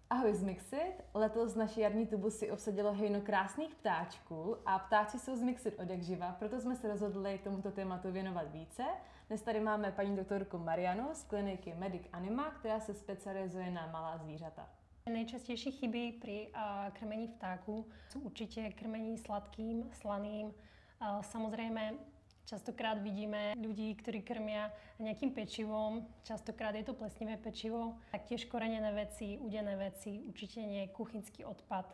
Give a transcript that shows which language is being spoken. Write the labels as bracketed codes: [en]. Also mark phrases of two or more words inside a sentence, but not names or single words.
[cs] Ahoj z Mixit. Letos naši jarní tubusy obsadilo hejno krásných ptáčků a ptáci jsou z Mixit odjakživa, proto jsme se rozhodli tomuto tématu věnovat více. Dnes tady máme paní doktorku Marianu z kliniky Medic Anima, která se specializuje na malá zvířata. [sk] Najčastejšie chyby pri krmení vtáku sú určite krmení sladkým, slaným. Samozrejme, častokrát vidíme ľudí, ktorí krmia nejakým pečivom. Častokrát je to plesnivé pečivo. Taktiež korenené veci, udené veci, určite nie kuchynský odpad.